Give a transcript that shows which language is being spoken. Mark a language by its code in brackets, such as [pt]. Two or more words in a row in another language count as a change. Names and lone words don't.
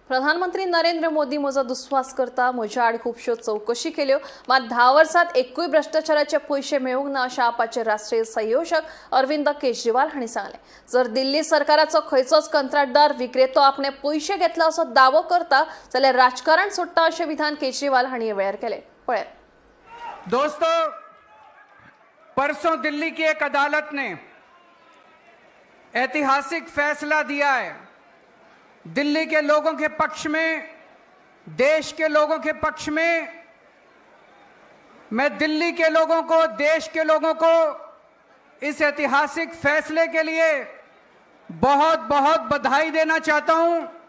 [kok] प्रधानमंत्री नरेंद्र मोदी म्हजो दुस्वास करता, म्हज्या आड खुबश्यो चौकशी केल्यो, मात 10 वर्सांत एकूय भ्रष्टाचाराचे पयशे मेळूंक ना अशें आपाचे राष्ट्रीय संयोजक अरविंद केजरीवाल हांणी सांगलें। जर दिल्ली सरकाराचो खंयचोच कंत्राटदार विक्रेतो आपणे पयशे घेतला असो दावो करता जाल्यार राजकारण सोडटा अशें विधान केजरीवाल हांणी ह्या वेळार केलें। पळयात। [hi] दोस्तों, परसों दिल्ली की एक अदालत ने ऐतिहासिक फैसला दिया है। दिल्ली के लोगों के पक्ष में, देश के लोगों के पक्ष में। मैं दिल्ली के लोगों को, देश के लोगों को इस ऐतिहासिक फैसले के लिए बहुत बहुत बधाई देना चाहता हूं।